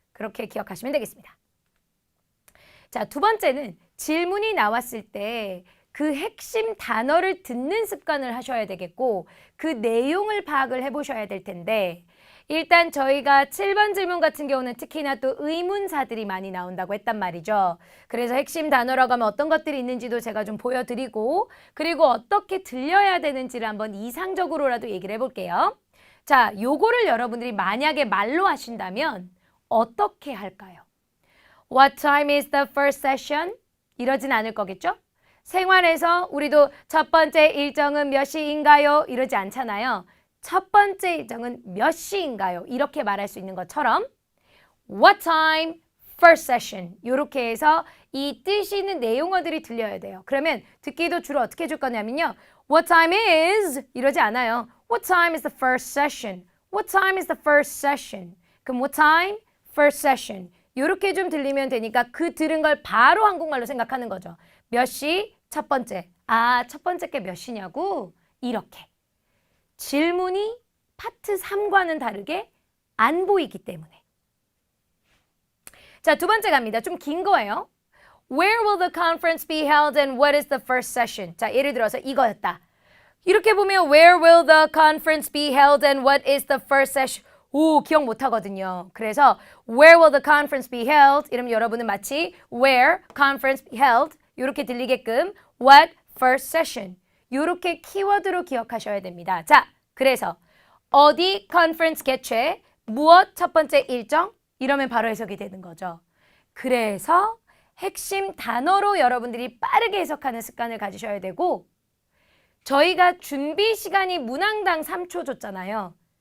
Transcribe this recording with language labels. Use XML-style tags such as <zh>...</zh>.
<ko>그렇게 기억하시면 되겠습니다. 자, 두 번째는 질문이 나왔을 때 그 핵심 단어를 듣는 습관을 하셔야 되겠고 그 내용을 파악을 해보셔야 될 텐데 일단 저희가 7번 질문 같은 경우는 특히나 또 의문사들이 많이 나온다고 했단 말이죠. 그래서 핵심 단어라고 하면 어떤 것들이 있는지도 제가 좀 보여드리고 그리고 어떻게 들려야 되는지를 한번 이상적으로라도 얘기를 해볼게요. 자, 요거를 여러분들이 만약에 말로 하신다면 어떻게 할까요?</ko> <en>What time is the first session?</en> <ko>이러진 않을 거겠죠? 생활에서 우리도 첫 번째 일정은 몇 시인가요? 이러지 않잖아요. 첫 번째 일정은 몇 시인가요? 이렇게 말할 수 있는 것처럼</ko> <en>What time? First session.</en> <ko>이렇게 해서 이 뜻이 있는 내용어들이 들려야 돼요. 그러면 듣기도 주로 어떻게 해줄 거냐면요.</ko> <en>What time is?</en> <ko>이러지 않아요.</ko> <en>What time is the first session? What time is the first session?</en> <ko>그럼</ko> <en>what time? First session.</en> <ko>이렇게 좀 들리면 되니까 그 들은 걸 바로 한국말로 생각하는 거죠. 몇 시? 첫 번째. 아, 첫 번째 게 몇 시냐고? 이렇게. 질문이 파트 3과는 다르게 안 보이기 때문에. 자, 두 번째 갑니다. 좀 긴 거예요.</ko> <en>Where will the conference be held and what is the first session?</en> <ko>자, 예를 들어서 이거였다. 이렇게 보면</ko> <en>Where will the conference be held and what is the first session?</en> <ko>오, 기억 못 하거든요. 그래서</ko> <en>Where will the conference be held?</en> <ko>이러면 여러분은 마치</ko> <en>Where conference be held?</en> <ko>이렇게 들리게끔</ko> <en>What first session?</en> <ko>이렇게 키워드로 기억하셔야 됩니다. 자, 그래서 어디 컨퍼런스 개최, 무엇 첫 번째 일정? 이러면 바로 해석이 되는 거죠. 그래서 핵심 단어로 여러분들이 빠르게 해석하는 습관을 가지셔야 되고 저희가 준비 시간이 문항당 3초 줬잖아요.</ko>